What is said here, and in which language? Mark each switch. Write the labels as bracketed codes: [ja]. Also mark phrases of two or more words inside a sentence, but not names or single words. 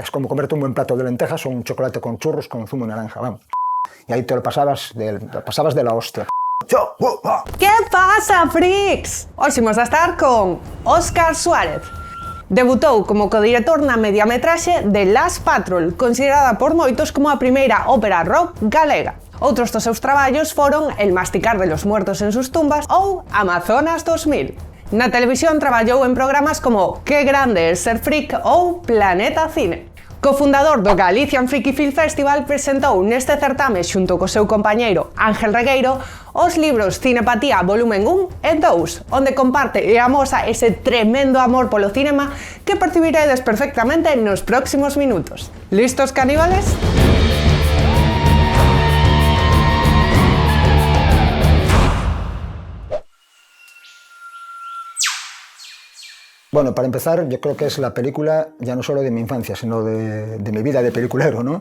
[es] Es como comerte un buen plato de lentejas o un chocolate con churros con zumo de naranja, vamos. Y ahí te lo pasabas de la hostia. ¿Qué pasa, freaks? [gl] Hoxe imos a estar con Óscar Suárez. Debutou como codirector na mediametraxe de Last Patrol, considerada por moitos como a primeira ópera rock galega. Outros dos seus traballos foron El masticar de los muertos en sus tumbas ou Amazonas 2000. Na televisión traballou en programas como Que grande es ser freak ou Planeta Cine. Cofundador do Galician Freaky Film Festival, presentou neste certame xunto co seu compañeiro Ángel Regueiro os libros Cinepatía volumen 1 e 2, onde comparte e amosa ese tremendo amor polo cinema que percibiredes perfectamente nos próximos minutos. [es] Listos, caníbales? Bueno, para empezar, yo creo que es la película ya no solo de mi infancia, sino de mi vida de peliculero, ¿no?